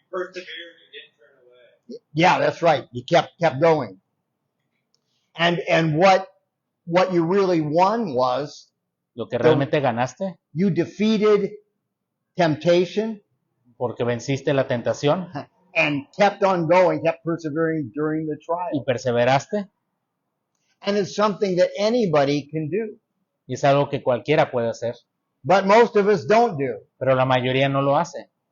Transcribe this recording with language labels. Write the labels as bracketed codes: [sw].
[en] Persevered and didn't turn away. Yeah, that's right. You kept going. And what you really won was [es] Lo que realmente ganaste, [en] you defeated temptation [es] porque venciste la tentación [en] and kept on going, kept persevering during the [es] y [en] trial. [es] perseveraste, [en] And it's something that anybody can do. [es] y es algo que cualquiera puede hacer, [en] But most of us don't do. [es] pero la mayoría no lo hace.